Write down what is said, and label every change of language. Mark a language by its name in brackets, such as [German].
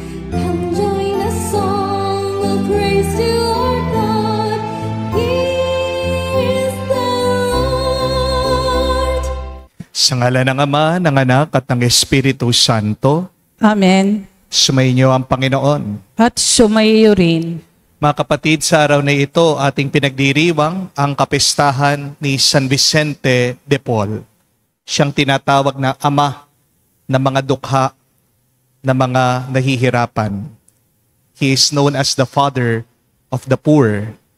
[English] Come join the song of praise to our God. He is the Lord. [Filipino] Sa ngalan ng Ama, ng Anak, at ng Espiritu Santo, Amen. sumainyo ang Panginoon. At sumayo rin. Mga kapatid, sa araw na ito, ating pinagdiriwang ang kapistahan ni San Vicente de Paul. Siyang tinatawag na ama ng mga dukha, ng mga nahihirapan. [English] He is known as the father of the poor.